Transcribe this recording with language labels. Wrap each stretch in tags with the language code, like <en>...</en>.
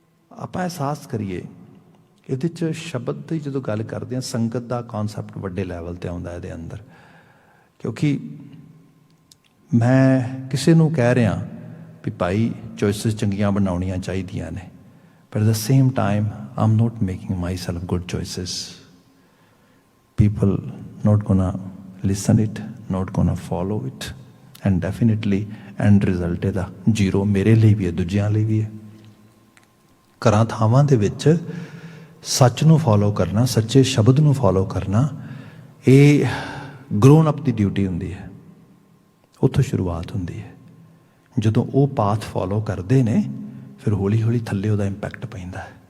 <pa>ਆਪਾਂ ਅਹਿਸਾਸ ਕਰੀਏ ਇਹਦੇ 'ਚ ਸ਼ਬਦ ਦੀ ਜਦੋਂ ਗੱਲ ਕਰਦੇ ਹਾਂ, ਸੰਗਤ ਦਾ ਕੌਨਸੈਪਟ ਵੱਡੇ ਲੈਵਲ 'ਤੇ ਆਉਂਦਾ ਇਹਦੇ ਅੰਦਰ। ਕਿਉਂਕਿ ਮੈਂ ਕਿਸੇ ਨੂੰ ਕਹਿ ਰਿਹਾ ਵੀ ਭਾਈ ਚੋਇਸਿਸ ਚੰਗੀਆਂ ਬਣਾਉਣੀਆਂ ਚਾਹੀਦੀਆਂ ਨੇ,</pa> <en>but at the same time I'm not making myself good choices. People not gonna listen it, not gonna follow it, and definitely end result</en> <pa>ਇਹਦਾ ਜ਼ੀਰੋ, ਮੇਰੇ ਲਈ ਵੀ ਹੈ, ਦੂਜਿਆਂ ਲਈ ਵੀ ਹੈ। ਘਰਾਂ ਥਾਵਾਂ ਦੇ ਵਿੱਚ ਸੱਚ ਨੂੰ ਫੋਲੋ ਕਰਨਾ, ਸੱਚੇ ਸ਼ਬਦ ਨੂੰ ਫੋਲੋ ਕਰਨਾ, ਇਹ ਗਰੋਨ ਅਪ ਦੀ ਡਿਊਟੀ ਹੁੰਦੀ ਹੈ। ਉੱਥੋਂ ਸ਼ੁਰੂਆਤ ਹੁੰਦੀ ਹੈ। ਜਦੋਂ ਉਹ ਪਾਥ ਫੋਲੋ ਕਰਦੇ ਨੇ ਫਿਰ ਹੌਲੀ ਹੌਲੀ ਥੱਲੇ ਉਹਦਾ ਇੰਪੈਕਟ ਪੈਂਦਾ ਹੈ।</pa>